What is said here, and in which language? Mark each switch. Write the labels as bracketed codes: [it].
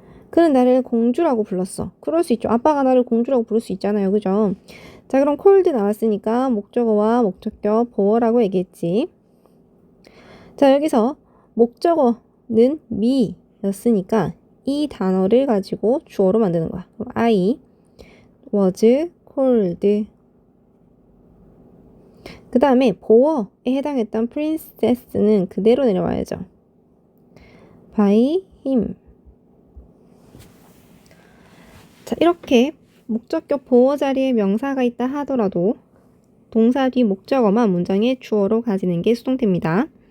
[ko] 그는 나를 공주라고 불렀어. 그럴 수 있죠. 아빠가 나를 공주라고 부를 수 있잖아요. 그죠? 자, 그럼 called 나왔으니까 목적어와 목적격 보어라고 얘기했지. 자, 여기서 목적어는 me 였으니까 이 단어를 가지고 주어로 만드는 거야. [en] 그럼 I was called. [ko] 그 다음에 보어에 해당했던 princess는 그대로 내려와야죠. [en] by him. [ko] 자, 이렇게 목적격 보어 자리에 명사가 있다 하더라도 동사 뒤 목적어만 문장의 주어로 가지는 게 수동태입니다.